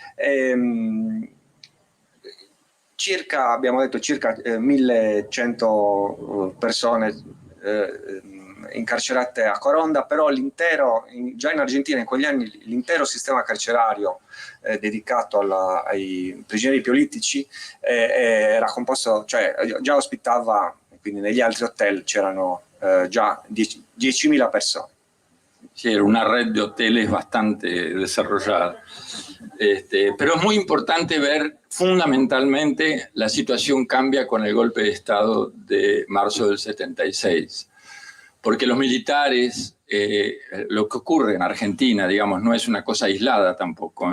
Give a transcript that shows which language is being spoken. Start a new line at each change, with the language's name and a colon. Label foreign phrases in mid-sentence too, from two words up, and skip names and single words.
Italian: Abbiamo detto circa 1100 persone incarcerate a Coronda, però già in Argentina in quegli anni l'intero sistema carcerario dedicato ai prigionieri politici era composto, cioè già ospitava quindi negli altri hotel c'erano già 10.000 persone.
Spanish: Sí, era una red de hoteles bastante desarrollada. Pero es muy importante ver fundamentalmente la situación cambia con el golpe de Estado de marzo del 76. Porque los militares, lo que ocurre en Argentina, digamos, no es una cosa aislada tampoco.